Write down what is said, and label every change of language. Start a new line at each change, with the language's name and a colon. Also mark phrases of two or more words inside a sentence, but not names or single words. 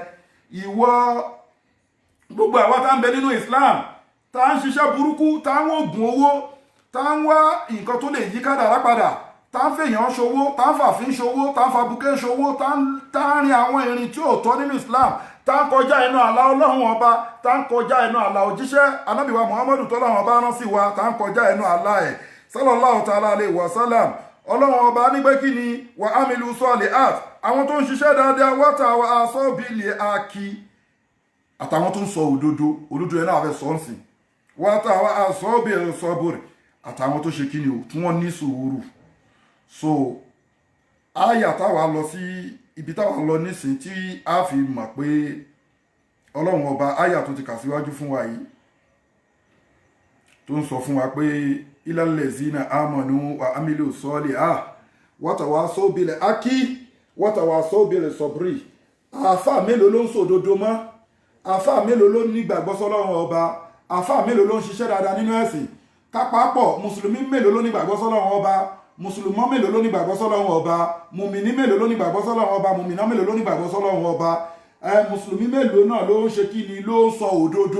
Yoruba: Ìwọ gbogbo àwa tá ń bẹ nínú Islam tá ń ṣiṣẹ́ burúkú, tá ń wògùn owó, tá ń wá nǹkan tó lè yí kádàrá padà, tá ń fèèyàn ṣòwò, tá ń fàfin ṣòwò, tá ń fàbùkẹ́ ṣòwò, tá ń rin àwọn ìrìn tí ò tọ́ nínú Islam, tá ń kọjá ẹnu àlà Ọlọ́run ọba, tá ń kọjá ẹnu àlà òjíṣẹ́ Ànábì wa Muhammadu tọ́lọ́run ọba rán sí wa, tá ń kọjá ẹnu àlà ẹ̀
Arabic: صلى الله تعالى عليه وسلم.
Yoruba: Ọlọ́run ọba ní pé kí ni
Arabic: وعملوا الصالحات,
Yoruba: àwọn tó ń ṣiṣẹ́ dáadáa,
Arabic: وتواصوا بالحق,
Yoruba: àtàwọn tó ń sọ òdodo ẹ̀ náà fẹ́ sọ ń sìn,
Arabic: وتواصوا بالصبر,
Yoruba: àtàwọn tó ṣe kí ni o tí wọ́n ní sùúrù. So àyà táwa lọ sí ibi táwa lọ nísìn tí a fi mọ̀ pé Ọlọ́run ọba, àyà tó ti kà síwájú fún wa yìí tó ń sọ fún wa pé
Arabic: إلا الذين آمنوا وعملوا الصالحات وتواصوا بالحق وتواصوا بالصبر.
Yoruba: Àfà mélòó ló ń sòdodo mọ́? Àfà mélòó ló ní ìgbàgbọ́ sọ́lọ́run ọba? Àfà mélòó ló ń ṣiṣẹ́ dáadáa nínú ẹ̀sìn? kápápọ̀ mùsùlùmí mélòó ló ní ìgbàgbọ́ sọ́lọ́run ọba, mùsùlùmọ́ mélòó ló ní ìgbàgbọ́ sọ́lọ́run ọba, mùmìnì mélòó ló ní ìgbàgbọ́ sọ́lọ́run ọba, mùmìnà mélòó ló ní ìgbàgbọ́ sọ́lọ́run ọba, mùsùlùmí mélòó náà ló ń ṣe kí ni, ló ń sọ òdodo.